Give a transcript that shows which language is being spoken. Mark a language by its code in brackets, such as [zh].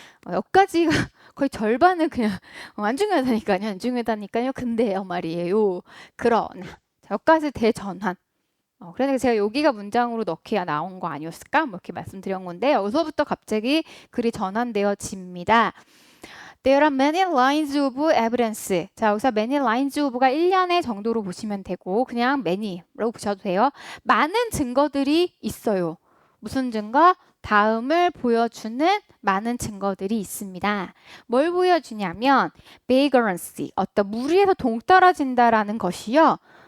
[ko] 여기까지가 거의 절반은 그냥 안 중요하다니까요. 안 중요하다니까요. 근데요 말이에요. 그러나 자, 여기까지 대전환. 그러니까 제가 여기가 문장으로 넣기가 나온 거 아니었을까? 뭐 이렇게 말씀드린 건데 여기서부터 갑자기 글이 전환되어집니다. [en] There are many lines of evidence. [ko] 자, 여기서 [en] many lines of [ko] 가 1년의 정도로 보시면 되고 그냥 many라고 보셔도 돼요. 많은 증거들이 있어요. 무슨 증거? 다음을 보여주는 많은 증거들이 있습니다. 뭘 보여주냐면 vagrancy, 어떤 무리에서 동떨어진다라는 것이요.